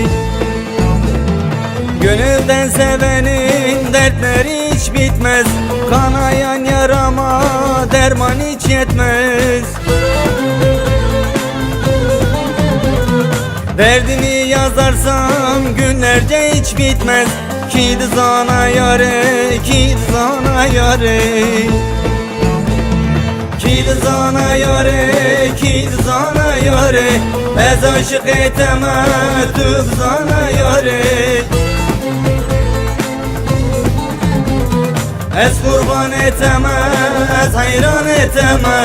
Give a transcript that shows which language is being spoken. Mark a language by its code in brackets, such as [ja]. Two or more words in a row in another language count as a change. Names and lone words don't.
[tr] Gönülden sevenin dertleri hiç bitmez. Kanayan yarama derman hiç yetmez. Derdimi yazarsam günlerce hiç bitmez. [ku] Ki dızana yare, ki dızana yare. Ki dızana yare, ki dızana yare. Ez aşık eteme dızana yare. Ez kurban eteme, ez hayran eteme.